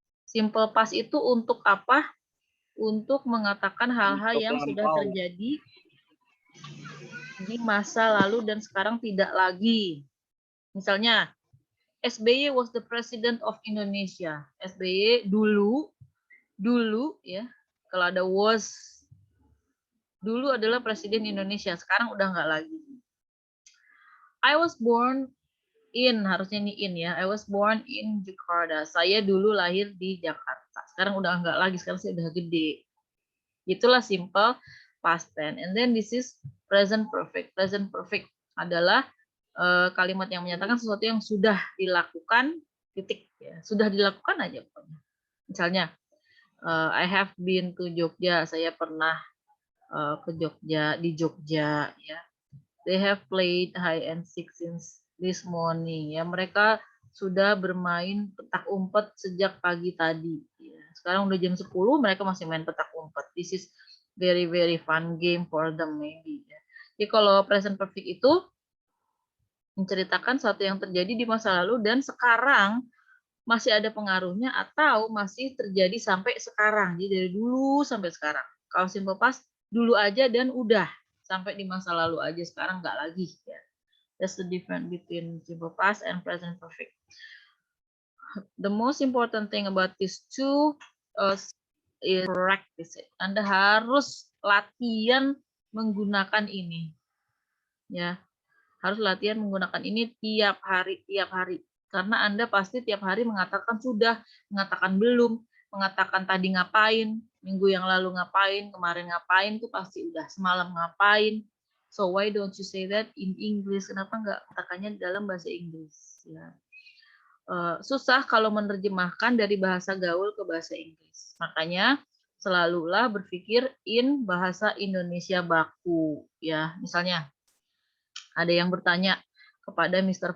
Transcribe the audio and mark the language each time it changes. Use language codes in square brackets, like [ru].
[id] Simple past itu untuk apa? Untuk mengatakan hal-hal yang sudah terjadi di masa lalu dan sekarang tidak lagi. Misalnya, [en] SBY was the president of Indonesia. [id] SBY dulu ya. Kalau ada was, dulu adalah presiden Indonesia. Sekarang udah nggak lagi. [en] I was born in, [id] harusnya ini in ya. [en] I was born in Jakarta. [id] Saya dulu lahir di Jakarta. Sekarang udah nggak lagi, sekarang saya udah gede. Itulah simple past tense. [en] And then this is present perfect. [id] Present perfect adalah kalimat yang menyatakan sesuatu yang sudah dilakukan, titik ya. Sudah dilakukan aja pokoknya. Misalnya, [en] I have been to Jogja. [id] Saya pernah ke Jogja, di Jogja ya. [en] They have played hide and seek since this morning [id] ya. Mereka sudah bermain petak umpet sejak pagi tadi ya. Sekarang udah jam 10 mereka masih main petak umpet. [en] This is very fun game for them maybe [id] ya. Jadi kalau present perfect itu menceritakan sesuatu yang terjadi di masa lalu dan sekarang masih ada pengaruhnya atau masih terjadi sampai sekarang. Jadi dari dulu sampai sekarang. Kalau simple past dulu aja dan udah sampai di masa lalu aja, sekarang nggak lagi ya. [en] That's the difference between simple past and present perfect. The most important thing about these two is practice it. [id] Anda harus latihan menggunakan ini. Ya. Harus latihan menggunakan ini tiap hari. Karena Anda pasti tiap hari mengatakan sudah, mengatakan belum, mengatakan tadi ngapain, minggu yang lalu ngapain, kemarin ngapain, itu pasti udah, semalam ngapain. [en] So why don't you say that in English? [id] Kenapa nggak katakannya dalam bahasa Inggris? Ya. Susah kalau menerjemahkan dari bahasa gaul ke bahasa Inggris. Makanya selalulah berpikir in bahasa Indonesia baku. Ya, misalnya ada yang bertanya kepada Mr.